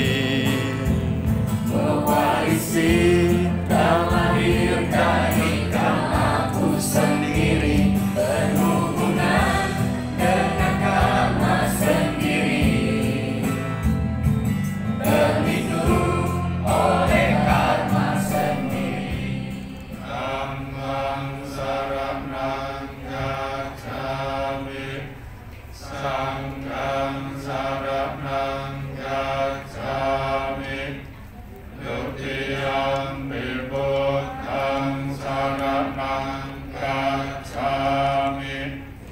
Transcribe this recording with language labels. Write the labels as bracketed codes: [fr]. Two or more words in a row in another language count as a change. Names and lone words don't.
[id] Mewarisi dan lahir dari karmaku sendiri. Penuh hubungan dengan karma sendiri. Terlindung oleh karma sendiri. [pi] Dhammang saranang gacchami, sanghang saranang gacchami, dutiyampi buddhang saranang gacchami,